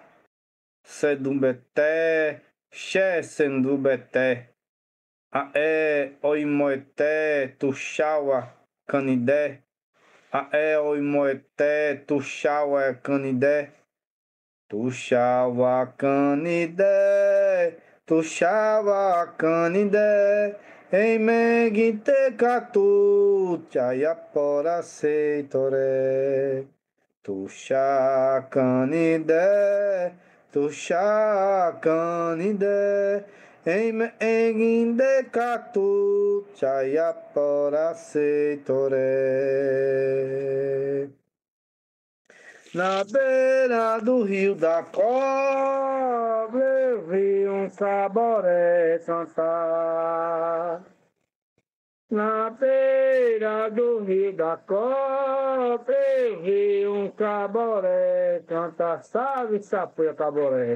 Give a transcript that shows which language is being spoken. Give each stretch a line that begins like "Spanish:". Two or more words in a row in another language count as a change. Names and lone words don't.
Tupí: Sedumbeté, Xé, Sendubeté, Aé, Oimoeté, Tuxaua, Canidé, Aé, Oimoeté, Tuxaua, Canidé, Tuxaua, Canidé, Tuxaua, Canidé, em Meguinte, Catu, Chayapora, Seitoré. Tuxa canidé, tuxa canidé, enginde catu, chayapora seitoré.
Portuguese: Na beira do rio da cobra, eu vi um saboré cantar. Na beira do rio da Copa, eu vi um caboré cantar, salve, sapuia, caboré.